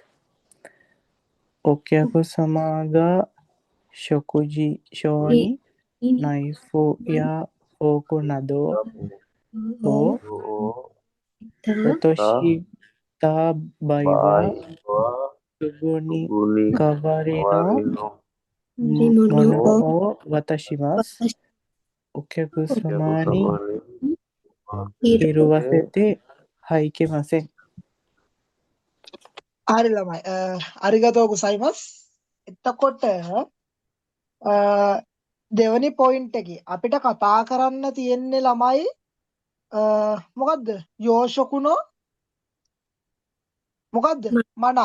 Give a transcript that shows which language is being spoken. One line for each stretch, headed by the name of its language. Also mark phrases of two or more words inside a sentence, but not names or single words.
Japanese: お客様が食事中にナイフやフォークなどを落とした場合は、すぐに代わりのものを渡します。お客様に拾わせてはいけません。
Sinhala: හරි ළමයි.
Japanese: ありがとうございます.
Sinhala: එතකොට දෙවනි පොයින්ට් එකේ අපිට කතා කරන්න තියෙන්නේ ළමයි මොකද්ද? යෝෂකුණෝ මොකද්ද? මනා.